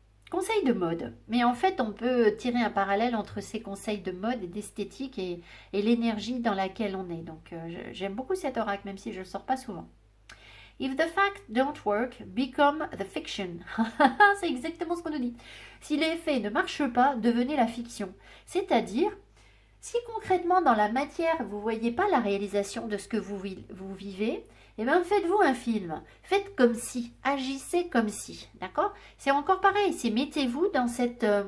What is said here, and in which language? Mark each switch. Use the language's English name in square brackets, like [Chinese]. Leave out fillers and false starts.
[French] Conseil de mode. Mais en fait, on peut tirer un parallèle entre ces conseils de mode et d'esthétique et l'énergie dans laquelle on est. Donc, j'aime beaucoup cet oracle, même si je ne le sors pas souvent. [English] If the fact don't work, become the fiction. [French] C'est exactement ce qu'on nous dit. Si les faits ne marchent pas, devenez la fiction. C'est-à-dire, si concrètement dans la matière, vous ne voyez pas la réalisation de ce que vous vivez, eh bien faites-vous un film. Faites comme si, agissez comme si. D'accord? C'est encore pareil, c'est mettez-vous dans cette...